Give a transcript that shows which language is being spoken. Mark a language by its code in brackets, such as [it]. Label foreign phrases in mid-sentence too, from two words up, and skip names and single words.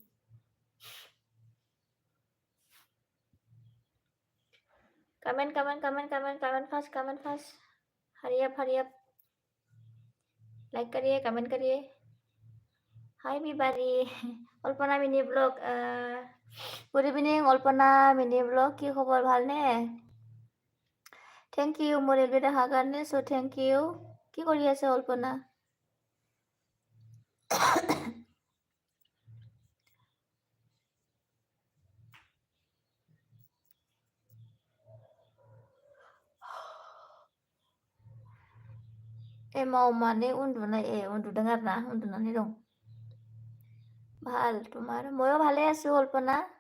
[en] comment fast, hurry up, [hi] लाइक करिए, कमेंट करिए। [en] Hi Bibari, Alpana mini blog, good evening Alpana mini blog, [as] কি খবৰ ভালনে? [en] thank you [as] মোৰ ৰেলৱে দেখাৰ কাৰণে, চ' [en] thank you. [as] কি কৰি আছে অল্পনা? [brx] एमाव माने उन्दुदों आरोना, उन्दुनानै दं। [as] ভাল, তোমাৰ? ময়ো ভালে আছো অল্পনা।